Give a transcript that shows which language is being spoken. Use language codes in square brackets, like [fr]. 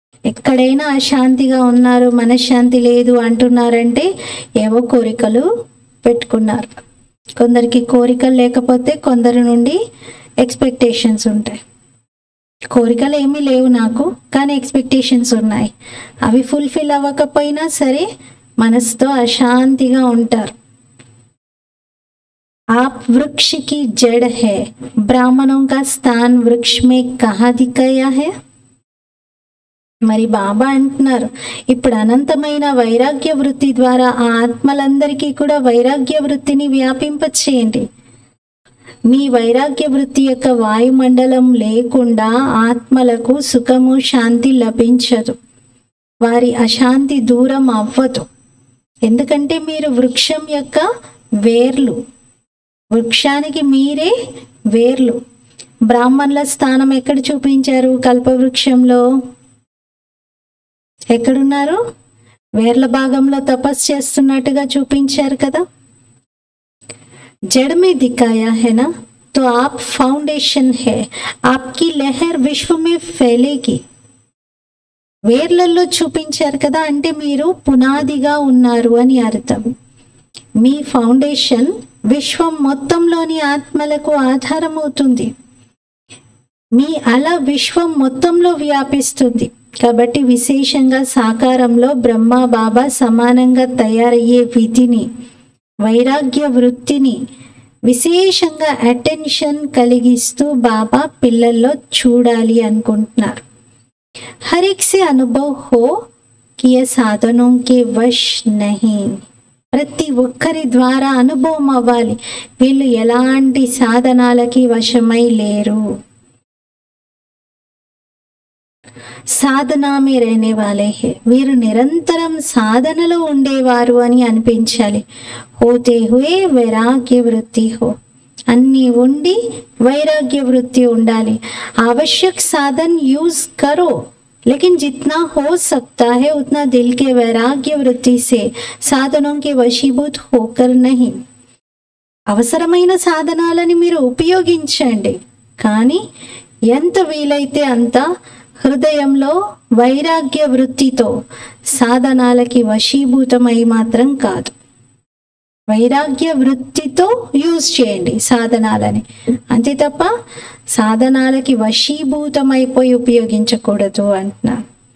[te] ఎక్కడైనా అశాంతిగా ఉన్నారు, మనశ్శాంతి లేదు అంటున్నారంటే ఏవో కోరికలు పెట్టుకున్నారు. కొందరికి కోరికలు లేకపోతే కొందరి నుండి ఎక్స్పెక్టేషన్స్ ఉంటాయి. కోరికలు ఏమీ లేవు నాకు, కానీ ఎక్స్పెక్టేషన్స్ ఉన్నాయి. అవి ఫుల్ఫిల్ అవ్వకపోయినా సరే మనసుతో అశాంతిగా ఉంటారు. [hi] आप वृक्ष की जड़ है, ब्राह्मणों का स्थान वृक्ष में कहाँ दिखाया है. [te] మరి బాబా అంటున్నారు, ఇప్పుడు అనంతమైన వైరాగ్య వృత్తి ద్వారా ఆ ఆత్మలందరికీ కూడా వైరాగ్య వృత్తిని వ్యాపింపచేయండి. మీ వైరాగ్య వృత్తి యొక్క వాయుమండలం లేకుండా ఆత్మలకు సుఖము శాంతి లభించదు. వారి అశాంతి దూరం అవ్వదు. ఎందుకంటే మీరు వృక్షం యొక్క వేర్లు, వృక్షానికి మీరే వేర్లు. బ్రాహ్మణుల స్థానం ఎక్కడ చూపించారు? కల్పవృక్షంలో ఎక్కడున్నారు? వేర్ల భాగంలో తపస్సు చేస్తున్నట్టుగా చూపించారు కదా. [hi] जड़ में दिखाया है ना, तो आप फाउंडेशन है, आपकी लहर विश्व में फैलेगी. [te] వేర్లలో చూపించారు కదా, అంటే మీరు పునాదిగా ఉన్నారు అని అర్థం. మీ ఫౌండేషన్ విశ్వం మొత్తంలోని ఆత్మలకు ఆధారం అవుతుంది. మీ అల విశ్వం మొత్తంలో వ్యాపిస్తుంది. కాబట్టి విశేషంగా సాకారంలో బ్రహ్మ బాబా సమానంగా తయారయ్యే విధిని, వైరాగ్య వృత్తిని విశేషంగా అటెన్షన్ కలిగిస్తూ బాబా పిల్లల్లో చూడాలి అనుకుంటున్నారు. [hi] हर एक से अनुभव हो कि ये साधनों के वश नहीं. [te] ప్రతి ఒక్కరి ద్వారా అనుభవం అవ్వాలి, వీళ్ళు ఎలాంటి సాధనాలకి వశమై లేరు. [hi] సాధనా మే रहने वाले हैं, [te] వీరు నిరంతరం సాధనలో ఉండేవారు అని అనిపించాలి. [hi] होते हुए वैराग्य वृत्ति हो, [te] అన్నీ ఉండి వైరాగ్య వృత్తి ఉండాలి. [hi] आवश्यक साधन यूज करो, लेकिन जितना हो सकता है उतना दिल के वैराग्य वृत्ति से साधनों के वशीभूत होकर नहीं. [te] అవసరమైన సాధనాలని మీరు ఉపయోగించండి, కానీ ఎంత వీలైతే అంత హృదయంలో వైరాగ్య వృత్తితో సాధనాలకి వశీభూతమై మాత్రం కాదు. వైరాగ్య వృత్తితో యూజ్ చేయండి సాధనాలని, అంతే తప్ప సాధనాలకి వశీభూతమైపోయి ఉపయోగించకూడదు అంటున్నారు.